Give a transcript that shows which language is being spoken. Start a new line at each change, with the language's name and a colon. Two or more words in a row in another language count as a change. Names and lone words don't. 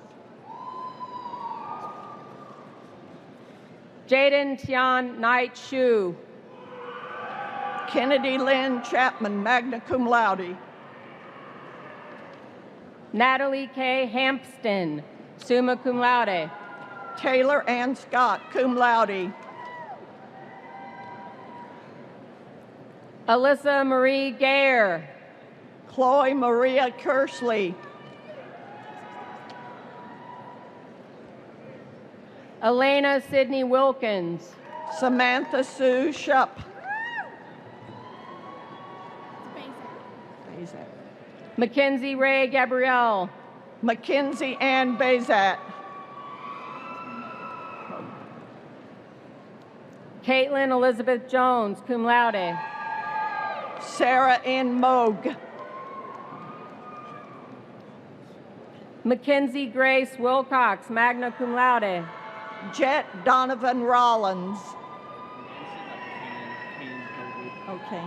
English: Jaden Tian Knight Shu. Kennedy Lynn Chapman,
Latin: magna cum laude.
English: Natalie K.
Latin: Hampston, summa cum laude.
English: Taylor Ann Scott,
Latin: cum laude.
English: Alyssa Marie Gare. Chloe Maria Kersley. Elena Sidney Wilkins. Samantha Sue Shupp. Mackenzie Ray Gabrielle. Mackenzie Ann Bazat. Caitlin Elizabeth Jones,
Latin: cum laude.
English: Sarah N. Moog. Mackenzie Grace Wilcox,
Latin: magna cum laude.
English: Jet Donovan Rollins. Okay.